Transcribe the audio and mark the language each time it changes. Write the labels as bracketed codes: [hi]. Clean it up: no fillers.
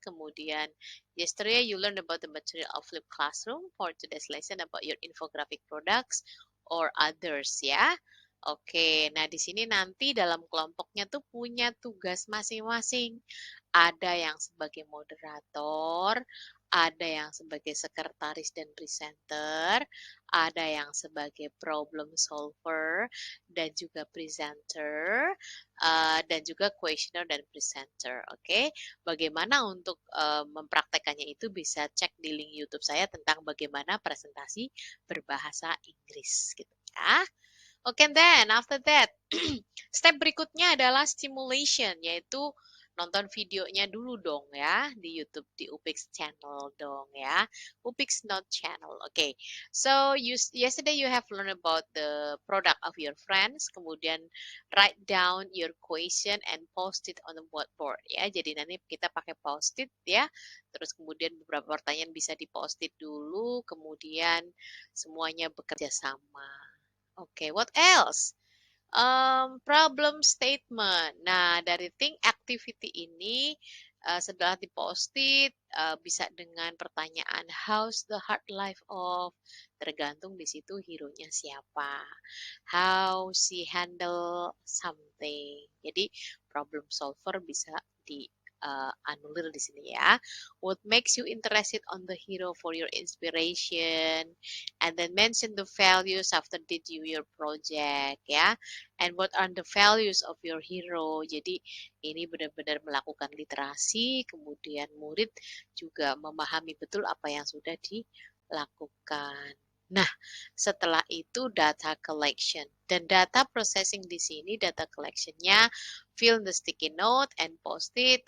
[id] Kemudian, [en] yesterday you learned about the material of flip classroom. For today's lesson about your infographic products or others ya. [id] Oke, nah di sini nanti dalam kelompoknya tuh punya tugas masing-masing. Ada yang sebagai moderator, ada yang sebagai sekretaris dan presenter, ada yang sebagai problem solver dan juga presenter, dan juga questioner dan presenter. Oke, bagaimana untuk mempraktekannya itu bisa cek di link YouTube saya tentang bagaimana presentasi berbahasa Inggris gitu ya. Oke, [en] then after that, [id] step berikutnya adalah stimulation, yaitu nonton videonya dulu dong ya di YouTube di Upix channel dong ya. [en] Upix Note channel. Okay. So yesterday you have learned about the product of your friends, [id] kemudian [en] write down your question and post it on the whiteboard ya. [id] Jadi nanti kita pakai post-it ya. Terus kemudian beberapa pertanyaan bisa di-post-it dulu, kemudian semuanya bekerja sama. [en] Oke, what else? Problem statement. [id] Nah, dari think activity ini setelah diposted bisa dengan pertanyaan [en] how's the hard life of, [id] tergantung di situ hero-nya siapa. [en] How she handle something. [id] Jadi problem solver bisa di anulir di sini ya. [en] What makes you interested on the hero for your inspiration, and then mention the values after did you your project ya. And what are the values of your hero. [id] Jadi ini benar-benar melakukan literasi, kemudian murid juga memahami betul apa yang sudah dilakukan. Nah, setelah itu [en] data collection. Dan data processing [id] di sini, [en] data collectionnya fill the sticky note and post it.